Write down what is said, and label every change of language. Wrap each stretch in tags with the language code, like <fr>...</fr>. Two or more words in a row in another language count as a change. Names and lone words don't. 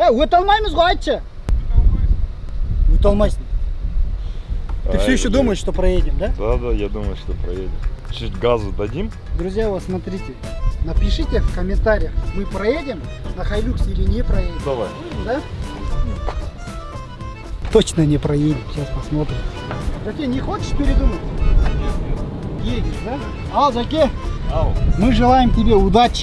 <kk>өте алмаймыз ғой, айтшы. Өте алмайсың.</kk> <ru>Ты все еще думаешь, что проедем, да? Да, я думаю, что проедем. Чуть газу дадим. Друзья, вот смотрите, напишите в комментариях, мы проедем на Hilux или не проедем. Давай. Да? Точно не проедем, сейчас посмотрим. Заке, не хочешь передумать? Едешь,</ru> <kk>да? Ал, Заке, Ау.</kk> <ru>мы желаем тебе удачи.</ru>